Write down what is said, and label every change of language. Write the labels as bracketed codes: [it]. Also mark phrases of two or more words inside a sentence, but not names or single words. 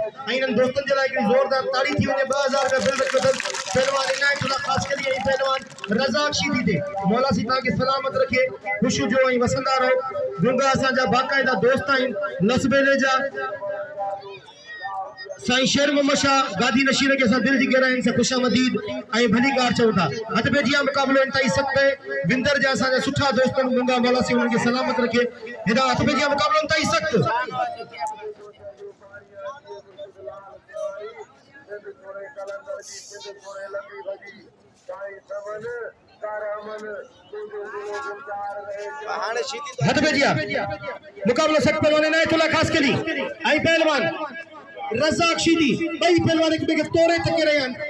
[sd] ऐं इन्हनि दोस्तनि जे लाइ हिकिड़ी ज़ोरदार ताड़ी थी वञे। 2000 रुपया बिल रखियो अथनि पहलवान इनायतुल्लाह ख़ासकली ऐं पहलवान रज़ाक शीदी ते। मौला साईं तव्हांखे सलामत रखे, ख़ुशि हुजो ऐं वसंदा रहो। गुंगा असांजा बाक़ाइदा दोस्त आहिनि लसबेले जा। साईं शेर मोहम्मद शाह गादी नशीन [hi] के साथ [sd] दिल जी गहराइयुनि सां ख़ुशामदीद ऐं भलीकार चऊं था। हथबेजिया मुक़ाबलो इंतहाई सख़्त है। विंदर जा असांजा सुठा दोस्त गुंगा मौला साईं उन्हनि खे सलामत रखे। हेॾा हथबेजिया मुक़ाबलो इंतहाई सख़्त। हथबेजिया मुक़ाबलो सख़्त पहलवान इनायतुल्लाह ख़ासकली ऐं पहलवान रज़ाक शीदी ॿई पहलवान हिक ॿिए खे तोड़े चके रहिया आहिनि।